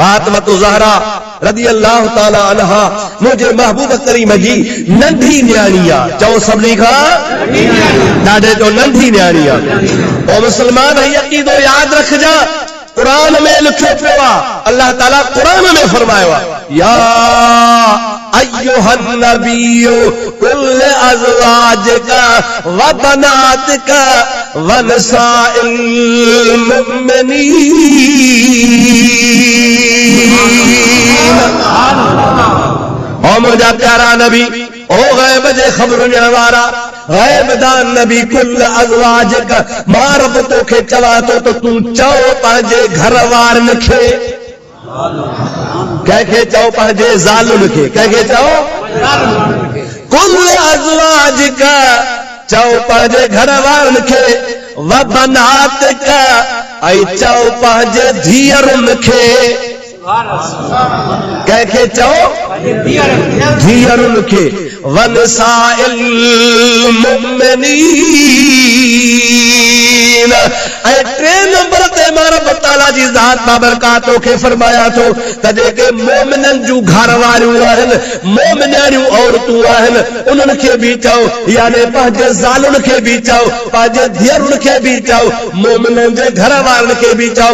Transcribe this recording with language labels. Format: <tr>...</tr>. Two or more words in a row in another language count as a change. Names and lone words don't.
<sd>फातिमा ज़हरा</sd> <ar>رضي الله تعالى عنها</ar> <sd>मुझे महबूब करीम जी नंढी न्याणिया चओ सभिनी खां ॾाढे जो नंढी न्याणिया। ओ मुसलमान ही अक़ीदो याद रखजा, कुरान में लिखियो पियो आहे, अल्लाह ताला कुरान में फरमायो आहे</sd> <ar>يا أيها النبي قل لأزواجك وبناتك ونساء المؤمنين.</ar> <sd>ओ मुझा प्यारा नबी, ओ गैब जे ख़बर ॾियण वारा, गैब दान नबी,</sd> <ar>قل لأزواجك,</ar> <sd>मां रब तोखे चवा थो त तूं चओ पंहिंजे घर वारनि खे, कंहिंखे चओ पंहिंजे ज़ालुनि खे, कंहिंखे चओ</sd> <ar>قل لأزواجك,</ar> <sd>चओ पंहिंजे घर वारनि खे,</sd> <ar>وبناتك,</ar> <sd>ऐं चओ पंहिंजे धीअरुनि खे, कंहिंखे चओ धीअरुनि खे,</sd> <ar>ونساء المؤمنين.</ar> <sd>ऐं टे नंबर ते मां रब ताला जी ज़ात बाबरकातो खे फरमाया थो त जेके मोमिननि जूं घर वारियूं आहिनि, मोमिनियूं औरतूं आहिनि, उन्हनि खे बि चओ, यानी पंहिंजे ज़ालुनि खे बि चओ, पंहिंजे धीअरुनि खे बि चओ, मोमिननि जे घर वारनि खे बि चओ।</sd>